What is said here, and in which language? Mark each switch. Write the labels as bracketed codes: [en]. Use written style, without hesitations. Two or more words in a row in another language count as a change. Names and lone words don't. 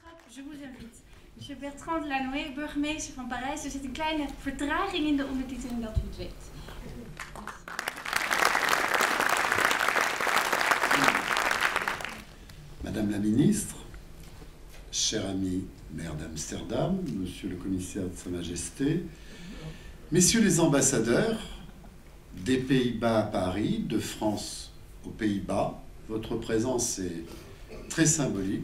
[fr] je vous invite. Monsieur Bertrand Delanoë, [nl] burgemeester van Parijs. Er zit een kleine vertraging in de ondertiteling, dat u het weet. [fr] Madame la ministre, cher ami maire d'Amsterdam, monsieur le commissaire de Sa Majesté, messieurs les ambassadeurs des Pays-Bas à Paris, de France aux Pays-Bas, votre présence est très symbolique.